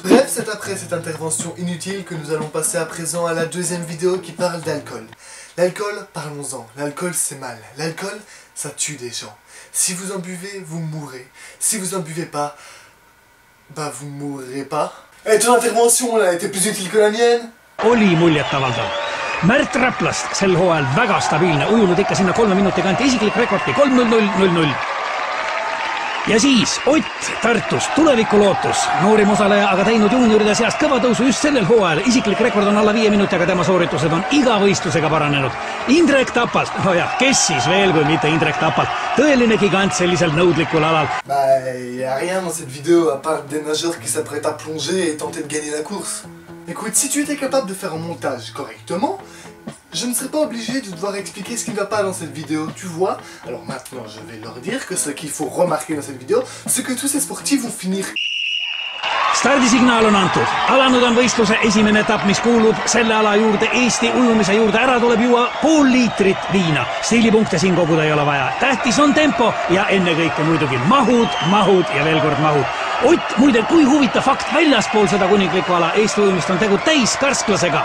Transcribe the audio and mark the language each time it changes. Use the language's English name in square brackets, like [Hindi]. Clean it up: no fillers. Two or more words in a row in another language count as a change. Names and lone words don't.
[French] Bref, c'est après cette intervention inutile que nous allons passer à présent à la 2e vidéo qui parle d'alcool. L'alcool, parlons-en. L'alcool, c'est mal. L'alcool, ça tue des gens. Si vous en buvez, vous mourrez. Si vous en buvez pas, bah vous mourrez pas. Et ton intervention là était plus utile que la mienne? [Estonian] Oli muljetavaldav. Märt Raplast sel hooajal väga stabiilne, ujunud ikka sinna 3 minuti kanti, isiklik rekordi 3-0-0-0. Ja siis Ott Tartust, tulevikulootus, noorim osaleja, aga teinud juunioride seast kõva tõusu just sellel hooajal. Isiklik rekord on alla 5 minuti, aga tema sooritused on iga võistlusega paranenud. Indrek Tapalt, no jah, kes siis veel kui mitte Indrek Tapalt, tõeline gigant sellisel nõudlikul alal. [French] Bah, y a rien dans cette vidéo à part des nageurs qui s'apprêtent à plonger et tenter de gagner la course. Écoute, si tu étais capable de faire un montage correctement, je ne serais pas obligé de devoir expliquer ce qui ne va pas dans cette vidéo, tu vois? Alors maintenant, je vais leur dire que ce qu'il faut remarquer dans cette vidéo, c'est que tous ces sportifs vont finir [Estonian] stardisignaal on antud. Alanud on võistluse esimene etapp, mis kuulub selle ala juurde, Eesti ujumise juurde. Ära tuleb juua pool liitrit viina. Stiilipunkte siin koguda ei ole vaja. Tähtis on tempo ja ennekõike muidugi mahud ja veel kord mahud. Ott, muide, kui huvitav fakt, väljaspool seda kuninglikku ala Eesti ujumist on tegu täiskärsklasega.